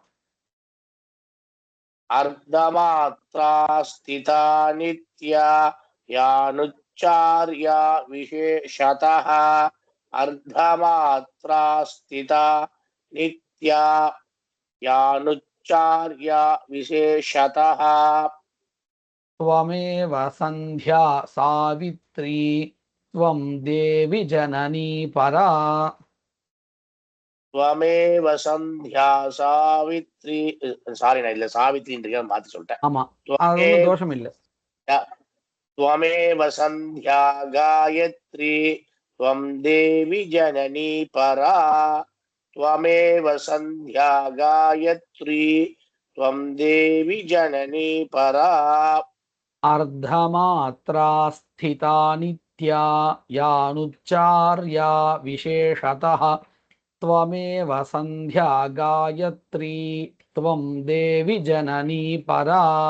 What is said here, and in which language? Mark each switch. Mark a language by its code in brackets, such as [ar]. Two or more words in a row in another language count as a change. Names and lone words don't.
[sa] अर्धमात्रा स्थिता नित्या यानुच्चार्या विशेषतः अर्धमात्रा स्थिता नित्या यानुच्चार्या विशेषतः त्वमेव सन्ध्या सावित्री त्वं देवि जननी परा त्वमेव सन्ध्या सावित्री [ta] சாரி நான் இல்ல சாவித்ரின்றத மாத்தி சொல்லிட்டேன் ஆமா அது ஒன்றும் தோஷம் இல்லை [sa] त्वमेव सन्ध्या गायत्री त्वं देवि जननी परा त्वमेव सन्ध्या गायत्री त्वं देवि जननी परा अर्धमात्रा स्थिता नित्या यानुच्चार्या विशेषतः त्वमेव सन्ध्या गायत्री त्वं देवि जननी परा